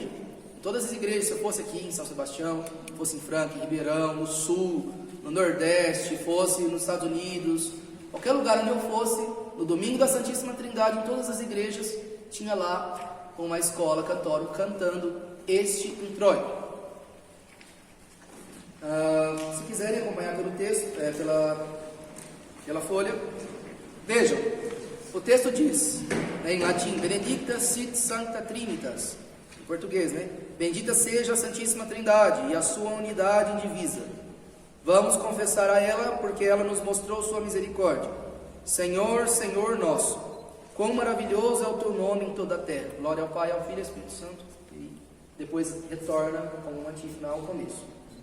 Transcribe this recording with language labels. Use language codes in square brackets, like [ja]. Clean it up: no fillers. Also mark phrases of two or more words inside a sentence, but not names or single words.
[pt] Em todas as igrejas, se eu fosse aqui em São Sebastião, fosse em Franca, em Ribeirão, no Sul, no Nordeste, fosse nos Estados Unidos, qualquer lugar onde eu fosse, no domingo da Santíssima Trindade, em todas as igrejas, tinha lá uma escola católica cantando este introito. Se quiserem acompanhar pelo texto, pela folha, vejam, o texto diz, em latim, [la] Benedicta sit sancta trinitas, [pt] em português, né? Bendita seja a Santíssima Trindade e a sua unidade indivisa. Vamos confessar a ela, porque ela nos mostrou sua misericórdia. Senhor, Senhor nosso, quão maravilhoso é o teu nome em toda a terra. Glória ao Pai, ao Filho e ao Espírito Santo. E depois retorna com um antífona ao começo.